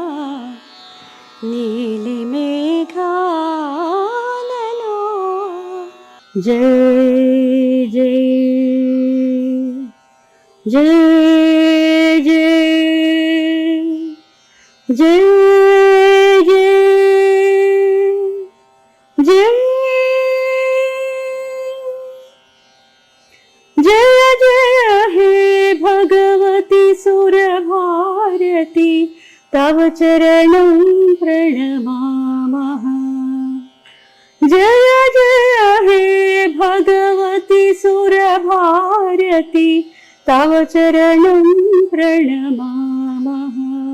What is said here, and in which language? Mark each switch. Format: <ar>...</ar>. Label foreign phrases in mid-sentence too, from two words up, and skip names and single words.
<te>నీలి మేఘాలలో జై జై జై జై జై</te> <sa>జై जय जय हे भगवती सुरभारती तव चरणं प्रणमामः. जय जय हे भगवती सुरभारती तव चरणं प्रणमामः.</sa>